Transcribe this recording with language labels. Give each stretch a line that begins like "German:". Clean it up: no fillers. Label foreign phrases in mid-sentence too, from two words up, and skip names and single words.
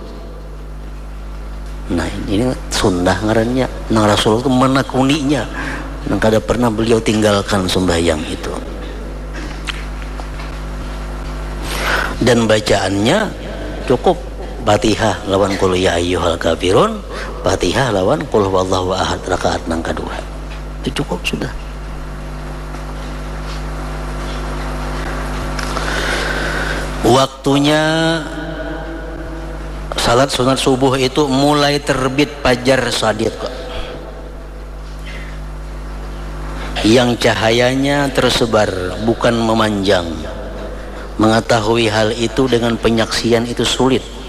Banjar: Nah, ini sunnah ngarannya nang Rasulullah itu menekuninya, dan kada pernah beliau tinggalkan sembahyang itu. Dan bacaannya cukup Fatihah lawan
Arabic: قل يا أيها الكافرون,
Banjar: Fatihah lawan
Arabic: قل هو الله أحد
Banjar: rakaat nang kedua. Itu cukup sudah. Waktunya salat sunat subuh itu mulai terbit fajar shadiq, yang cahayanya tersebar bukan memanjang, Mengetahui hal itu dengan penyaksian itu sulit.